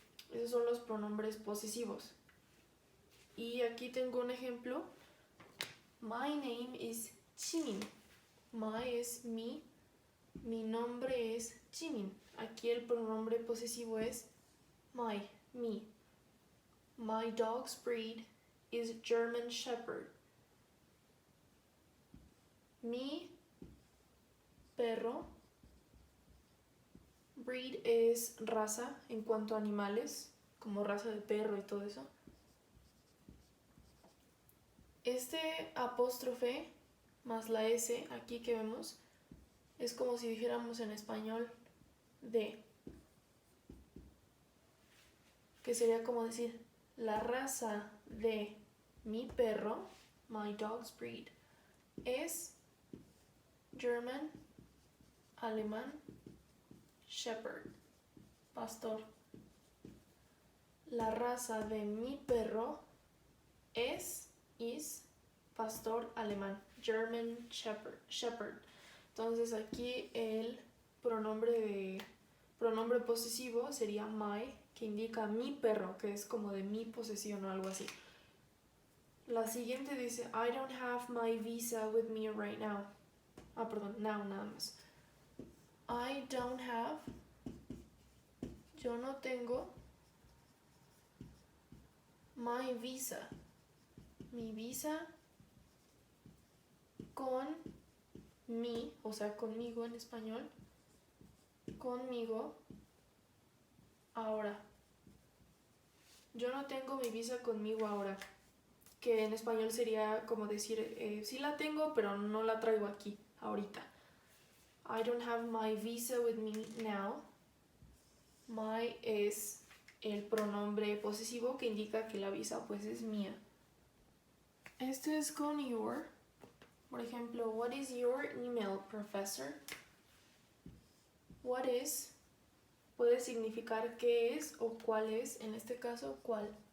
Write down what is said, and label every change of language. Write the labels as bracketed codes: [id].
[es] Esos son los pronombres posesivos. Y aquí tengo un ejemplo. [en] My name is Jimin. [es] My es mi nombre es Jimin. Aquí el pronombre posesivo es my, mi. [en] My dog's breed is German Shepherd. [es] Mi perro, breed es raza en cuanto a animales, como raza de perro y todo eso. Este apóstrofe más la S aquí que vemos es como si dijéramos en español de, que sería como decir la raza de mi perro, [en] my dog's breed, [es] es German, alemán, shepherd, pastor. La raza de mi perro is pastor alemán, [en] German shepherd. [es] Entonces aquí el pronombre posesivo sería my, que indica mi perro, que es como de mi posesión o algo así. La siguiente dice [en] I don't have my visa with me right now. [es] Now nada más. [en] I don't have, [es] yo no tengo [en] my visa, [es] mi visa con mi, o sea, conmigo en español, conmigo ahora. Yo no tengo mi visa conmigo ahora, que en español sería como decir, sí la tengo, pero no la traigo aquí, ahorita. [en] I don't have my visa with me now. [es] My es el pronombre posesivo que indica que la visa pues es mía. Este es con your. Por ejemplo, [en] what is your email, professor? What is [es] puede significar qué es o cuál es, en este caso, cuál.